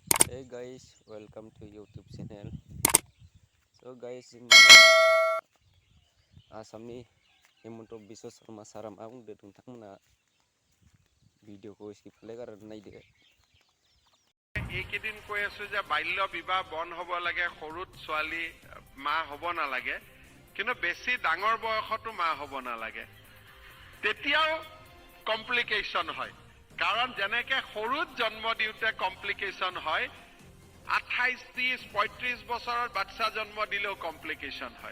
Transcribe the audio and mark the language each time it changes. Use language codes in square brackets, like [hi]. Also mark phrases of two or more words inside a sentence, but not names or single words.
[en] Hey guys, welcome to YouTube channel. So guys, [mjw] in Asami Himunto Biso Sarma Saram Ang de Tungtamna video ko skip legar naide. [as] এইকেইদিন কৈ আছো যে বাল্য বিবাহ বন হ'ব লাগে, সৰুত ছোৱালী মা হ'ব নালাগে, কিন্তু বেছি ডাঙৰ বয়সতো মা হ'ব নালাগে। তেতিয়াও কমপ্লিকেশ্যন হয়, কাৰণ যেনেকে সৰুত জন্ম দিওঁতে কমপ্লিকেশ্যন হয়, 28, 30, 35 বছৰত বাচ্চা জন্ম দিলেও কমপ্লিকেশ্যন হয়।